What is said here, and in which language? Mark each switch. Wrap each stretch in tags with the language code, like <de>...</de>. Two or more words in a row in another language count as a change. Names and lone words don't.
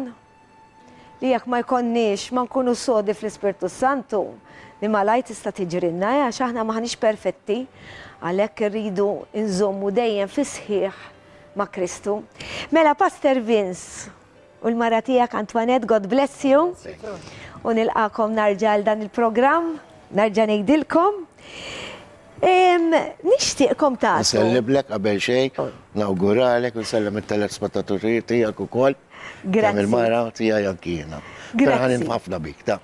<mt>Li jekk ma jkonniex ma nkunu sodi fl-Ispirtu Santu li malaj tista' tiġrilna għax aħna maħniex perfetti għalhekk irridu nżommu dejjem fi sħiħ ma' Kristu. Mela Pastor Vince u l-mara tiegħek Antoinette,</mt> <en>God bless you.</en> <mt>U nilqakom narġa' għal dan il-programm, narġa' ngħidilkom. Nixtieqkom tagħtu. Nselliblek qabel xejn, nawguralek u nsellem it-telespettaturi tiegħek ukoll. Grazzi. Il-mara tiegħi anki jiena. Grazzi. Ħafna bik ta'.</mt>